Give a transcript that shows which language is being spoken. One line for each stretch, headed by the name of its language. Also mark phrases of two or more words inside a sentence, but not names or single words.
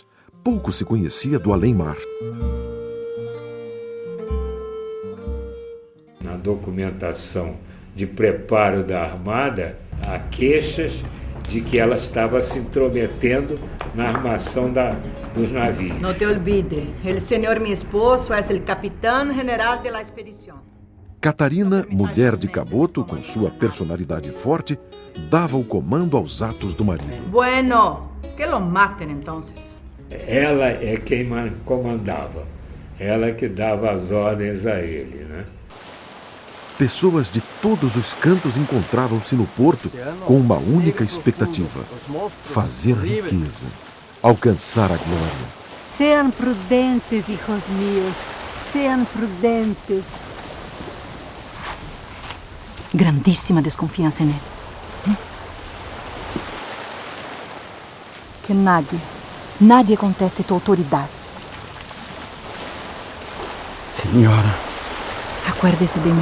Portuguese: Pouco se conhecia do além-mar. Na documentação de preparo da armada, há queixas de que ela estava se intrometendo na armação dos navios.
Spanish: No te olvides, el señor mi esposo es el capitán general de la expedición.
Portuguese: Catarina, mulher de Caboto, com sua personalidade forte, dava o comando aos atos do marido.
Spanish: Bueno, que lo maten entonces.
Portuguese: Ela é quem comandava, ela que dava as ordens a ele, né? Pessoas de todos os cantos encontravam-se no porto com uma única expectativa: fazer a riqueza, alcançar a glória.
Spanish: Sean prudentes, hijos míos, sean prudentes.
Portuguese: Grandíssima desconfiança nele.
Spanish: Que nadie conteste
Portuguese: tua autoridade. Senhora.
Spanish: Acuérdese de mim.